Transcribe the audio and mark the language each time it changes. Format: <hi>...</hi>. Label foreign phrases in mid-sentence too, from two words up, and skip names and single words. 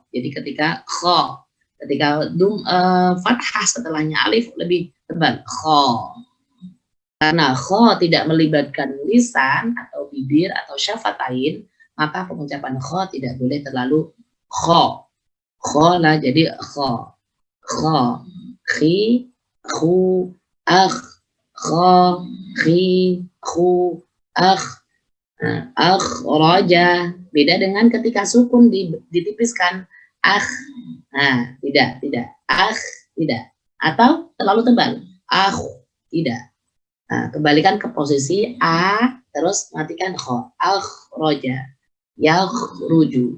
<id>Jadi ketika kha, ketika fathah setelahnya alif lebih tebal, kha. Karena kha tidak melibatkan lisan atau bibir atau syafatain, maka pengucapan kha tidak boleh terlalu kha. Kha lah jadi kha.</id> <ar>خَ، خِ، خُ، أَخْ، خَ، خِ، خُ, akh.</ar> <id>Akhraja, beda dengan ketika sukun ditipiskan akh. Nah, tidak. Akh, tidak. Atau terlalu tebal. Akh, tidak. Nah, kembalikan ke posisi a, terus matikan kha.</id> <ar>أخرج، يخرج.</ar>